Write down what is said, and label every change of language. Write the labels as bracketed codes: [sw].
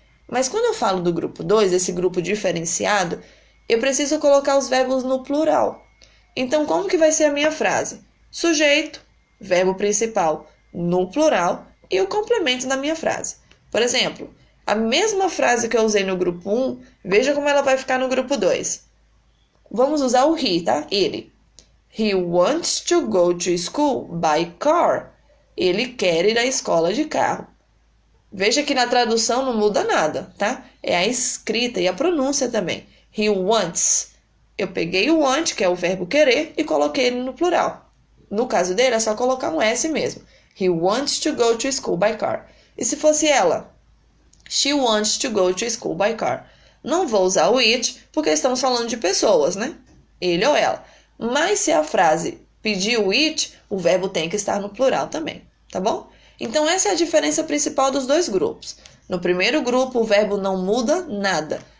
[pt] Mas quando eu falo do grupo 2, esse grupo diferenciado, eu preciso colocar os verbos no plural. Então, como que vai ser a minha frase? Sujeito, verbo principal no plural e o complemento da minha frase. Por exemplo, a mesma frase que eu usei no grupo 1, veja como ela vai ficar no grupo 2. Vamos usar o he, tá? Ele. [en] He wants to go to school by car. [pt] Ele quer ir à escola de carro. Veja que na tradução não muda nada, tá? É a escrita e a pronúncia também. He wants. Eu peguei o want, que é o verbo querer, e coloquei ele no plural. No caso dele, é só colocar um S mesmo. [en] He wants to go to school by car. [pt] E se fosse ela? [en] She wants to go to school by car. [pt] Não vou usar o it, porque estamos falando de pessoas, né? Ele ou ela. Mas se a frase pedir o it, o verbo tem que estar no plural também, tá bom? Então essa é a diferença principal dos dois grupos. No primeiro grupo, o verbo não muda nada.